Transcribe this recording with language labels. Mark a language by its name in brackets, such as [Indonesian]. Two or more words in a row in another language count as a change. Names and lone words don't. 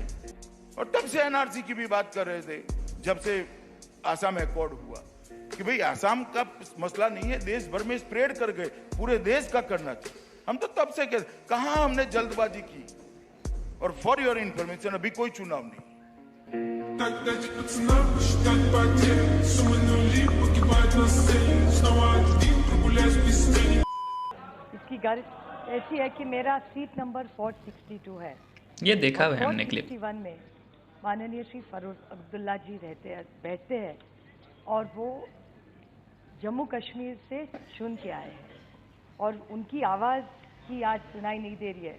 [Hindi] और तब से एनआरसी की भी बात कर रहे थे। जब से आसाम अकॉर्ड हुआ कि भाई आसाम का मसला नहीं है, देश भर में स्प्रेड कर गए, पूरे देश का करना चाहिए। हम तो तब से कहते, कहां हमने जल्दबाजी की। और [English] for your information, [Hindi] अभी कोई चुनाव नहीं। [Russian] Дать пацанам посчитать потери. Суммы нули погибают на сцене. Снова один прогуляюсь без тени. [Hindi] इसकी गाड़ी ऐसी है कि मेरा [English] seat number [Hindi] 462 है। ये देखा और है हमने क्लिप। 461 में माननीय श्री फरूक अब्दुल्ला जी बैठते हैं और वो जम्मू कश्मीर से चुन के आए हैं और उनकी आवाज़ की आज सुनाई नहीं दे रही है।